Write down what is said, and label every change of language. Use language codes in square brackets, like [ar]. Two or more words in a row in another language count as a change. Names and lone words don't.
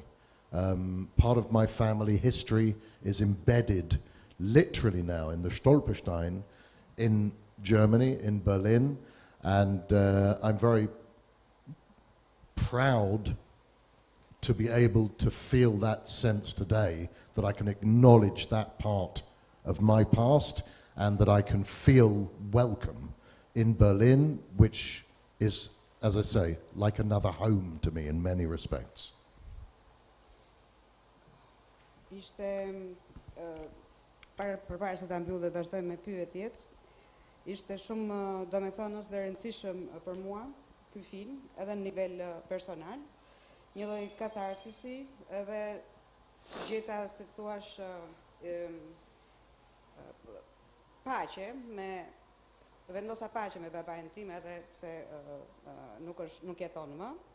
[en] Part of my family history is embedded literally now in the Stolperstein in Germany, in Berlin, and I'm very proud to be able to feel that sense today, that I can acknowledge that part of my past and that I can feel welcome in Berlin, which is, as I say, like another home to me in many respects. [sq] Ishte përpara se ta mbyll dhe vazhdoj me pyetjet, ishte shumë domethënës dhe rëndësishëm për mua ky film, edhe në nivel personal, një lloj katharsisi, edhe gjeta si thua paqe vendosa paqe me babain tim, edhe pse nuk jeton më.